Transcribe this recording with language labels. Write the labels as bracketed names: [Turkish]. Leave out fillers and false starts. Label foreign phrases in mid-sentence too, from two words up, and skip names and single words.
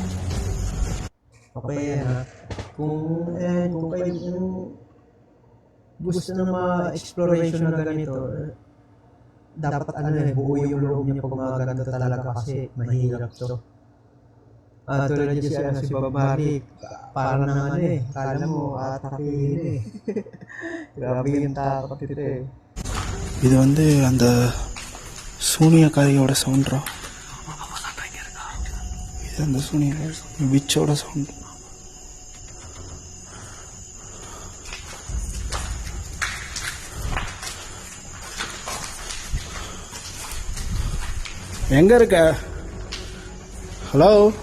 [Filipino] Okay, kung kayo gusto ng mga exploration na ganito, dapat buo yung loob niya pag mga ganito talaga kasi mahirap to. Tulad niya si Bob Marley, parang kala mo atakihin Grabe yung takot ito [Tamil] இது வந்து அந்த சூனியக்காரியோட சவுண்ட்ரா. இது அந்த சூனியக்காரி விச்சோட சவுண்ட். எங்க இருக்க? ஹலோ,